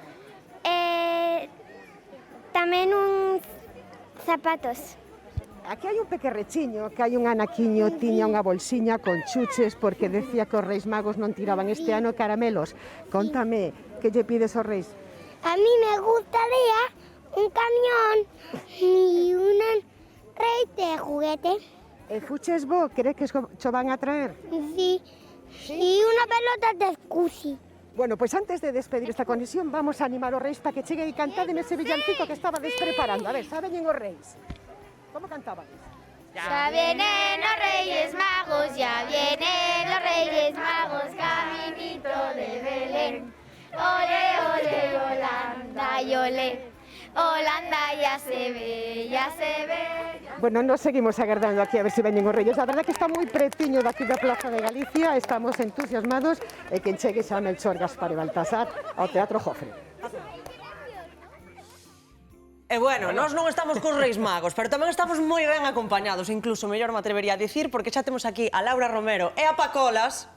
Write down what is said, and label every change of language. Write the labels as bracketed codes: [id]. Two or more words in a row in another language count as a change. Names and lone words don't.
[gl] Tamén uns zapatos. Aquí hai un pequerrechiño, que hai un anaquiño, tiña unha bolsiña con chuches porque decía que os Reis Magos non tiraban este ano caramelos. Contame, que lle pides aos Reis? [es] A mí me gustaría un camión y un rey de juguete. [gl] E fuches vos, crees que xo van a traer? [es] Sí. Y una pelota de squishy. [gl] Bueno, pues antes de despedir esta conexión, vamos a animar aos Reis para que chegue e cantade nese villancico que estaba despreparando. A ver, saben os Reis? Como cantabades? [es] Ya vienen los Reyes Magos, ya vienen los Reyes Magos, caminito de Belén. Ole, ole, Holanda, y ole, Holanda ya se ve, ya se ve. [gl] Bueno, nos seguimos agardando aquí a ver si veñen os Reyes. A verdade que está moi pretiño daqui da Plaza de Galicia, estamos entusiasmados e quen chegue xa Melchor, Gaspar e Baltasar ao Teatro Jofre. E bueno, nós non estamos cos Reis Magos, pero tamén estamos moi ben acompañados, incluso mellor me atrevería a dicir, porque xa temos aquí a Laura Romero e a Pacolas.